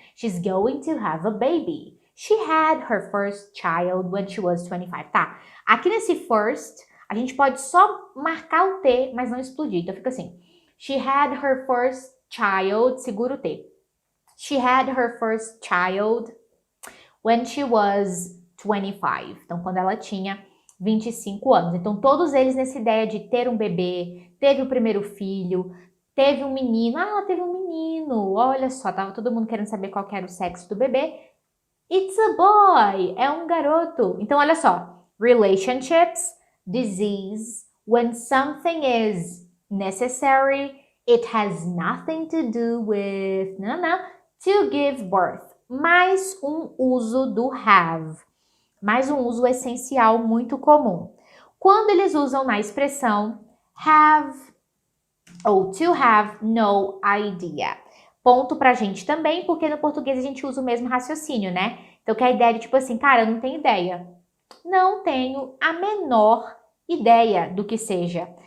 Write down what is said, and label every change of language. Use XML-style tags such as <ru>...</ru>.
<en>She's going to have a baby. She had her first child when she was 25.</en> <pt>Tá. Aqui nesse first, a gente pode só marcar o T, mas não explodir. Então fica assim.</pt> <en>She had her first child.</en> <pt>Segura o T. She had her first child when she was 25. Então, quando ela tinha 25 anos. Então, todos eles nessa ideia de ter um bebê, teve o primeiro filho, Teve um menino. Ah, ela teve um menino. Olha só, tava todo mundo querendo saber qual que era o sexo do bebê.</pt> <en>It's a boy.</en> <pt>É um garoto. Então, olha só.</pt> <en>Relationships, disease, when something is necessary, it has nothing to do with to give birth.</en> <pt>Mais um uso do have. Mais um uso essencial muito comum. Quando eles usam na expressão have ou to have no idea. Ponto pra gente também, porque no português a gente usa o mesmo raciocínio, né? Então, que é a ideia de tipo assim, cara, eu não tenho ideia. Não tenho a menor ideia do que seja.</pt>